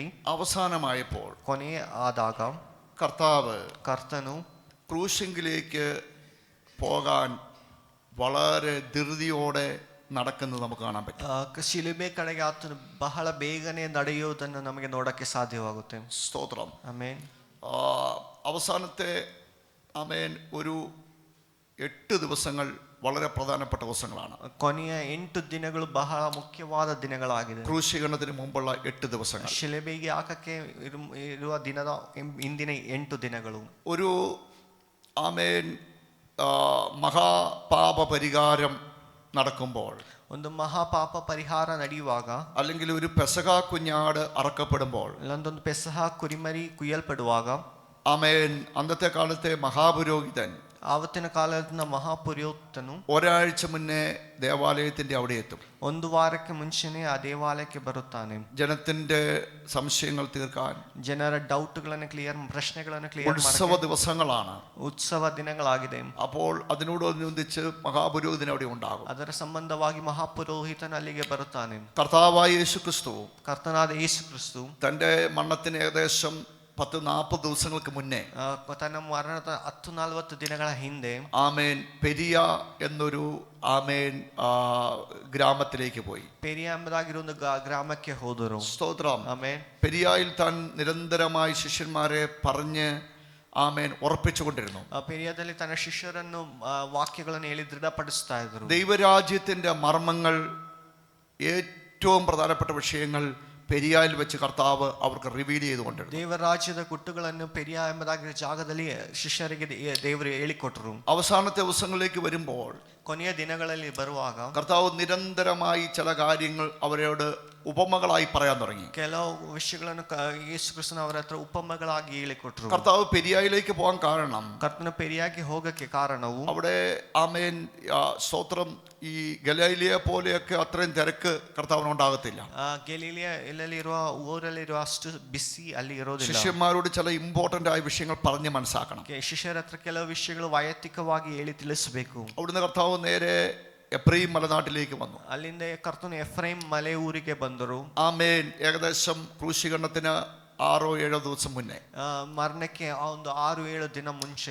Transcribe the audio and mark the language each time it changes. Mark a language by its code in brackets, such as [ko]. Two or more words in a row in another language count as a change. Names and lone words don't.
[ml] അവസാനമായപ്പോൾ [kn] ಕೊನೆ ಆದಾಗ [ml] കർത്തನು ക്രൂശിങ്കിലേക്ക് പോകാൻ വളരെ ധൃതിയോടെ നടക്കുന്നത് നമുക്ക് കാണാൻ പറ്റും. [kn] ಶಿಲುಬೆ ಕಡೆಗೆ ಆತನು ಬಹಳ ಬೇಗನೆ ನಡೆಯುವುದನ್ನು ನಮಗೆ ನೋಡಕ್ಕೆ ಸಾಧ್ಯವಾಗುತ್ತೆ. [ml] സ്തോത്രം. [kn] ಆಮೆನ್. [ml] അവസാനത്തെ ആമേൻ ഒരു 8 ദിവസങ്ങൾ വളരെ പ്രധാനപ്പെട്ട ദിവസങ്ങളാണ്. [kn] ಕೊನೆಯ 8 ದಿನಗಳು ಬಹಳ ಮುಖ್ಯವಾದ ದಿನಗಳಾಗಿದೆ. [ml] ക്രൂശീകരണത്തിന് മുമ്പുള്ള 8 ദിവസങ്ങൾ, [kn] ಶಿಲುಬೆಗೆ ಹಾಕಕ್ಕೆ ಇರುವ ದಿನದ ಇಂದಿನ 8 ದಿನಗಳು [ml] ഒരു ആമേൻ മഹാപാപ പരിഹാരം നടക്കുമ്പോൾ, [kn] ಒಂದು ಮಹಾಪಾಪ ಪರಿಹಾರ ನಡೆಯುವಾಗ, [ml] അല്ലെങ്കിൽ ഒരു പെസഹ കുഞ്ഞാട് അറക്കപ്പെടുമ്പോൾ, [kn] ಇಲ್ಲೊಂದೊಂದು ಪೆಸಹ ಕುರಿಮರಿ ಕುಯ್ಯಲ್ಪಡುವಾಗ, [ml] ആമേൻ അന്നത്തെ കാലത്തെ മഹാപുരോഹിതൻ [kn] ಆವತ್ತಿನ ಕಾಲದ ಮಹಾಪುರೋಹಿತನು [ml] ഒരാഴ്ച മുന്നേ ദേവാലയത്തിന്റെ അവിടെ എത്തും. [kn] ಒಂದು ವಾರಕ್ಕೆ ಮುಂಚೆನೆ ಆ ದೇವಾಲಯಕ್ಕೆ ಬರುತ್ತಾನೆ. [ml] ജനത്തിന്റെ സംശയങ്ങൾ തീർക്കാൻ, [kn] ಜನರ ಡೌಟ್ಗಳನ್ನು ಕ್ಲಿಯರ್, ಪ್ರಶ್ನೆಗಳನ್ನು ಕ್ಲಿಯರ್ [ml] ഉത്സവ ദിവസങ്ങളാണ്, [kn] ಉತ್ಸವ ದಿನಗಳಾಗಿದೆ. [ml] അപ്പോൾ അതിനോടനുബന്ധിച്ച് മഹാപുരോഹിതൻ അവിടെ ഉണ്ടാകും. [kn] ಅದರ ಸಂಬಂಧವಾಗಿ ಮಹಾಪುರೋಹಿತನು ಅಲ್ಲಿಗೆ ಬರುತ್ತಾನೆ. [ml] കർത്താവായ യേശു ക്രിസ്തു [kn] ಕರ್ತನಾದ ಯೇಸು ಕ್ರಿಸ್ತು [ml] തന്റെ മരണത്തിന് ഏകദേശം 10-40 ദിവസങ്ങൾക്ക് മുന്നേ, [kn] ತನ್ನ ಮರಣದ 10-40 ದಿನಗಳ ಹಿಂದೆ, [ml] ആമേൻ പെരിയ എന്നൊരു ആമേൻ ഗ്രാമത്തിലേക്ക് പോയി. [kn] ಪೆರಿಯ ಎಂಬುದಾಗಿರೋ ಒಂದು ಗ್ರಾಮಕ್ಕೆ ಹೋದರು. [ml] സ്തോത്രം. [kn] ಆಮೆನ್. [ml] പെരിയായിൽ താൻ നിരന്തരമായി ശിഷ്യന്മാരെ പറഞ്ഞ് ആമേൻ ഉറപ്പിച്ചുകൊണ്ടിരുന്നു. [kn] ಪೆರಿಯಾದಲ್ಲಿ ತನ್ನ ಶಿಷ್ಯರನ್ನು ವಾಕ್ಯಗಳನ್ನು ಹೇಳಿ ದೃಢಪಡಿಸ್ತಾ ಇದ್ರು. [ml] ദൈവരാജ്യത്തിന്റെ മർമ്മങ്ങൾ, ഏറ്റവും പ്രധാനപ്പെട്ട വിഷയങ്ങൾ പെരിയായിൽ വെച്ച് കർത്താവ് അവർക്ക് റിവീൽ ചെയ്തുകൊണ്ടിരുന്നു. [kn] ದೇವರಾಜ್ಯದ ಗುಟ್ಟುಗಳನ್ನು ಪೆರಿಯ ಎಂಬುದಾಗಿರೋ ಜಾಗದಲ್ಲಿ ಶಿಷ್ಯರಿಗೆ ದೇವರು ಹೇಳಿಕೊಟ್ರು. [ml] അവസാനത്തെ ദിവസങ്ങളിലേക്ക് വരുമ്പോൾ, [kn] ಕೊನೆಯ ದಿನಗಳಲ್ಲಿ ಬರುವಾಗ, [ml] കർത്താവ് നിരന്തരമായി ചില കാര്യങ്ങൾ അവരോട് ഉപമകളായി പറയാൻ തുടങ്ങി. [kn] ಕೆಲವು ವಿಷಯಗಳನ್ನು ಯೇಸು ಕ್ರಿಸ್ತನ ಅವರ ಹತ್ರ ಉಪಮೆಗಳಾಗಿ ಹೇಳಿಕೊಟ್ರು. [ml] കർത്താവ് പെരിയായിലേക്ക് പോകാൻ കാരണം, [kn] ಕರ್ತನ ಪೆರಿಯಾಗಿ ಹೋಗಕ್ಕೆ ಕಾರಣವು, [ml] അവിടെ ആമേൻ സ്തോത്രം, ഈ ഗലീലയെ പോലെയൊക്കെ അത്രയും തിരക്ക് കർത്താവിനുണ്ടാകത്തില്ല. [kn] ಗಲೀಲಿಯ ಇಲ್ಲಿರುವ ಊರಲ್ಲಿರುವ ಅಷ್ಟು ಬಿಸಿ ಅಲ್ಲಿ ಇರೋದಿಲ್ಲ. [ml] ശിഷ്യന്മാരോട് ചില ഇമ്പോർട്ടന്റ് ആയ വിഷയങ്ങൾ പറഞ്ഞ് മനസ്സിലാക്കണം. [kn] ಶಿಷ್ಯರ ಹತ್ರ ಕೆಲವು ವಿಷಯಗಳು ವೈಯಕ್ತಿಕವಾಗಿ ಹೇಳಿ ತಿಳಿಸಬೇಕು. [ml] അവിടുന്ന് കർത്താവ് നേരെ എഫ്രൈം മലനാട്ടിലേക്ക് വന്നു. [kn] ಅಲ್ಲಿಂದ ಕರ್ತನು ಎಫ್ರೈಮ್ ಮಲೆ ಊರಿಗೆ ಬಂದರು. [ml] ആമേൻ ഏകദേശം ക്രൂശീകരണത്തിന് 6-7 ദിവസം മുന്നേ, [kn] മരണಕ್ಕೆ ಒಂದು 6-7 ದಿನ ಮುಂಚೆ